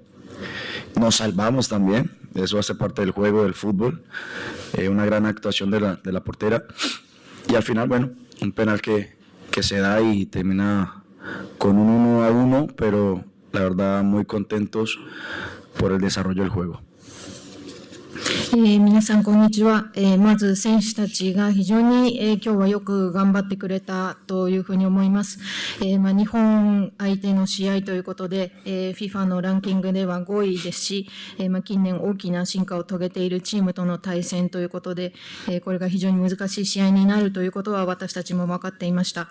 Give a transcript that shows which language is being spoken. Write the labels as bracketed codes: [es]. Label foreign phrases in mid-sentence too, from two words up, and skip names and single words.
[es] Nos salvamos también, eso hace parte del juego del fútbol, una gran actuación de la portera y al final, bueno, un penal que se da y termina con un 1-1, pero la verdad muy contentos por el desarrollo del juego. [ja] 皆さんこんにちは。まず選手たちが非常に、今日はよく頑張ってくれたというふうに思います。日本相手の試合ということで、FIFA のランキングでは5位ですし、近年大きな進化を遂げているチームとの対戦ということで、これが非常に難しい試合になるということは私たちも分かっていました。